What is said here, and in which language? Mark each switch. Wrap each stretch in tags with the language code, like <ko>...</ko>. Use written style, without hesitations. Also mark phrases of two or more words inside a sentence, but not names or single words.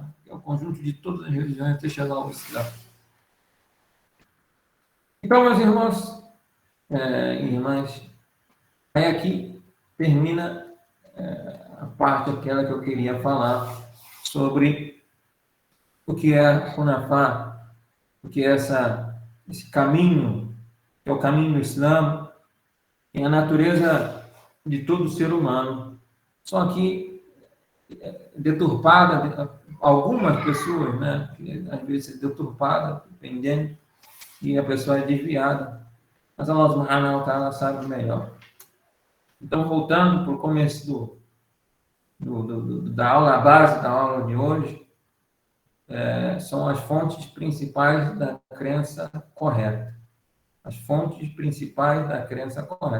<pt>É o conjunto de todas as religiões até chegar ao Islã. Então, meus irmãos e irmãs, aí aqui termina a parte aquela que eu queria falar sobre o que é Hunafá, o que é esse caminho, que é o caminho do Islã, e a natureza de todo ser humano. Só que deturpada, algumas pessoas, né, que às vezes é deturpada, dependendo, e a pessoa é desviada. Mas</pt> <ar>الله سبحانه وتعالى</ar> <pt>sabe melhor. Então, voltando para o começo da aula, a base da aula de hoje, são as fontes principais da crença correta. As fontes principais da crença correta.</pt>